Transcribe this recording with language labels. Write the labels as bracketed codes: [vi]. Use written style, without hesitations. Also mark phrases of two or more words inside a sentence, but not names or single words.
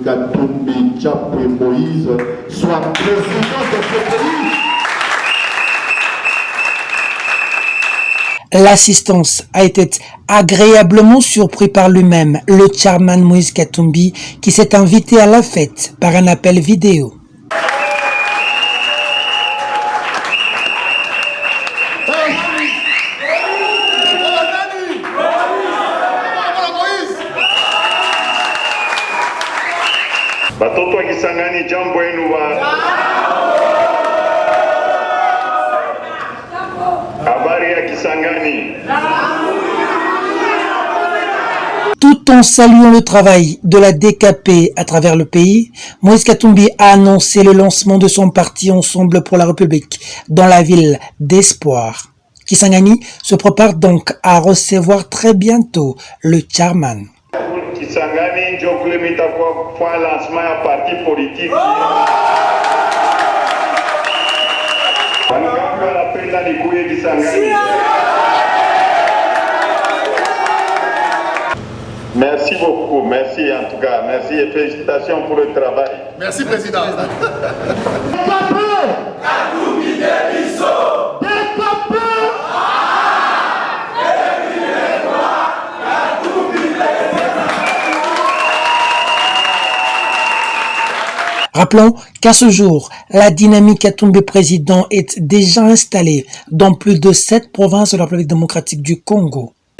[fr] Katumbi Tchapoué Moïse soit président de ce pays. L'assistance a été agréablement surpris par lui-même, le chairman Moïse Katumbi, qui s'est invité à la fête par un appel vidéo. [sw] Batoto Kisangani jambo yenu habari ya Kisangani. [fr] Tout en saluant le travail de la DKP à travers le pays, Moïse Katumbi a annoncé le lancement de son parti Ensemble pour la République dans la ville d'Espoir. Kisangani se prépare donc à recevoir très bientôt le chairman. [sw] Kisangani ndio kule mitakuwa kwa lancement ya [fr] parti politique. [sw] Wangapi wanapenda nikuye Kisangani? [fr] Merci beaucoup, merci en tout cas, merci et félicitations pour le travail. Merci Président. Rappelons qu'à ce jour, la dynamique Katumbi président est déjà installée dans plus de 7 provinces de la République démocratique du Congo.